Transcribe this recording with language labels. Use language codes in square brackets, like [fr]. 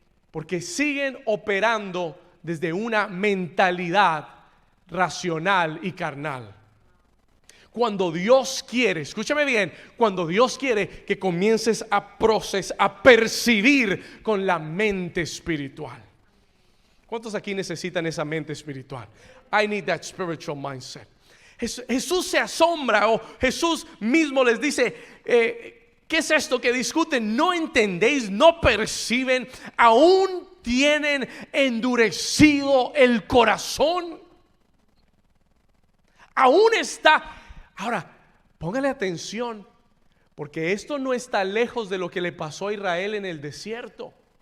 [es] Porque siguen operando desde una mentalidad racional y carnal. Cuando Dios quiere, escúchame bien, cuando Dios quiere que comiences a procesar, a percibir con la mente espiritual. ¿Cuántos aquí necesitan esa mente espiritual? [en] I need that spiritual mindset. [es] Jesús se asombra, o Jesús mismo les dice: ¿qué es esto que discuten? ¿No entendéis? ¿No perciben? ¿Aún tienen endurecido el corazón? Aún está. Ahora, póngale atención, porque esto no está lejos de lo que le pasó a Israel en el desierto.